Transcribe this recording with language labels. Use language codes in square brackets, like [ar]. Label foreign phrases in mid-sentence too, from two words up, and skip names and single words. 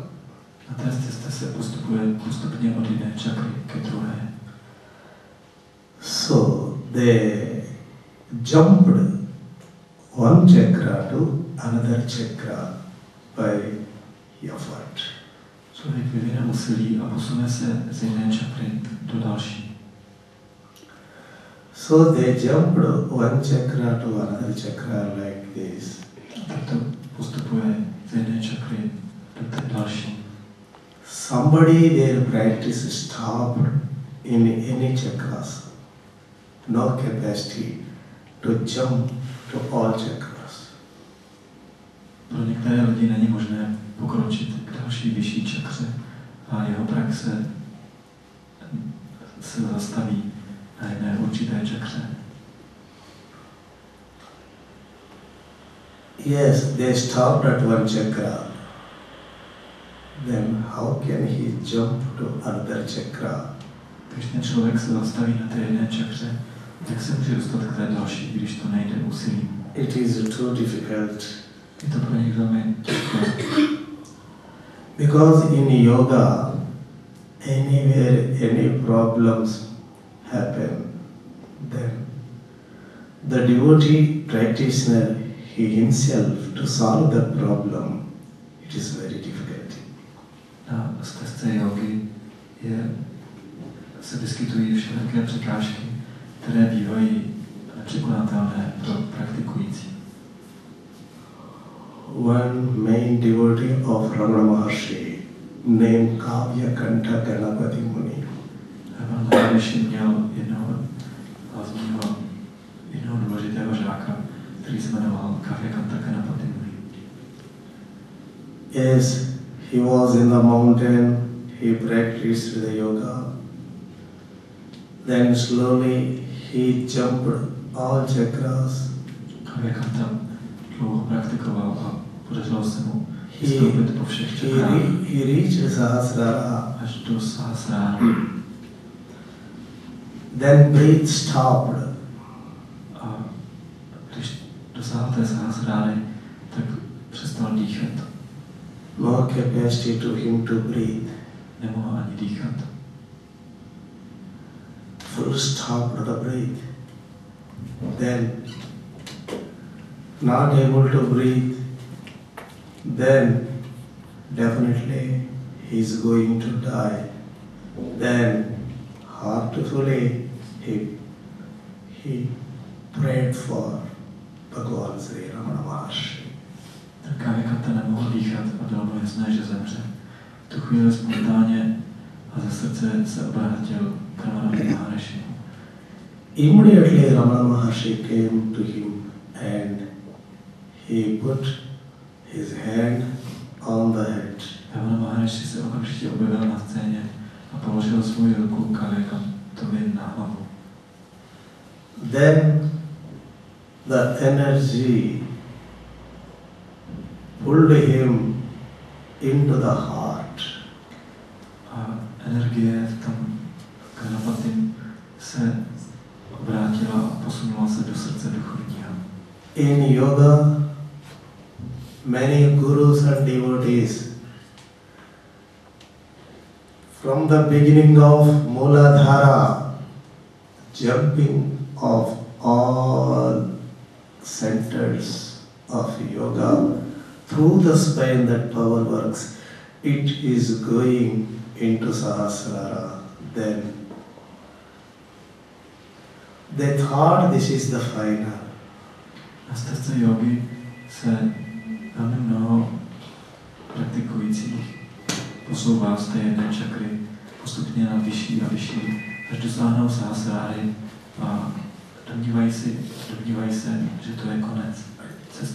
[cs] Na té cestě se postupně od jedné čakry ke druhé. [en] So they jumped one chakra to another chakra by effort. [cs] Člověk vyvine úsilí a posune se z jedné čakry do další. [en] So they jumped one chakra to another chakra like this. [cs] Tak to postupuje z jedné čakry do té další. [en] Somebody their practice stopped in any chakras. No capacity to jump to all chakras. [cs] Pro některé lidi není možné pokročit k další vyšší čakře a jeho praxe se zastaví na jedné určité čakře. [en] Yes, they stopped at one chakra. Then how can he jump to another chakra? [cs] Když ten člověk se zastaví na té jedné čakře, jak se může dostat k té další, když to nejde úsilí? [en] It is too difficult. [cs] Je to pro něj velmi těžké. [en] Because in yoga, anywhere any problems happen, then the devotee practitioner, he himself, to solve the problem, it is very difficult. [cs] Na stezce jogy se vyskytují všelijaké překážky, které bývají nepřekonatelné pro praktikující. [en] One main devotee of Ramana Maharshi, named Kavya Kanta Ganapati Muni. [cs] Ramana Maharshi měl jednoho důležitého žáka, který se jmenoval Kavya Kanta Ganapati Muni. [en] Yes, he was in the mountain, he practiced the yoga. Then slowly he jumped all chakras. [cs] Kavya Kanta dlouho praktikoval a podařilo se mu vystoupit po všech čakrách. [en] He reached Sahasrara. [cs] Až do Sahasrara. [en] Then breath stopped. [cs] A když dosáhl té Sahasráry, tak přestal dýchat. [en] No capacity to him to breathe. Nemohl ani dýchat. Full stop to the breath. Then not able to breathe. Then definitely he is going to die. Then heartfully he prayed for Bhagavan Sri Ramana Maharshi. [cs] Tak Kavya Kanta nemohl dýchat a bylo mu jasné, že zemře. V tu chvíli spontánně a ze srdce se obrátil k Ramana Maharshi. [en] Immediately Ramana Maharshi came to him and he put his hand on the head. [cs] Ramana Maharshi se okamžitě objevil na scéně a položil svou ruku Kavya Kantovi na hlavu. [en] Then the energy pulled him into the heart. [cs] A energie v tom Ganapatim se obrátila a posunula se do srdce duchovního. [en] In yoga, many gurus and devotees, from the beginning of Muladhara, jumping of all centers of yoga, through the spine that power works, it is going into Sahasrara. Then they thought this is the final. [cs] Na stezce jogy se velmi mnoho praktikujících posouvá z té jedné čakry postupně na vyšší a vyšší, až dosáhnou Sahasráry a domnívají se, že to je konec cesty.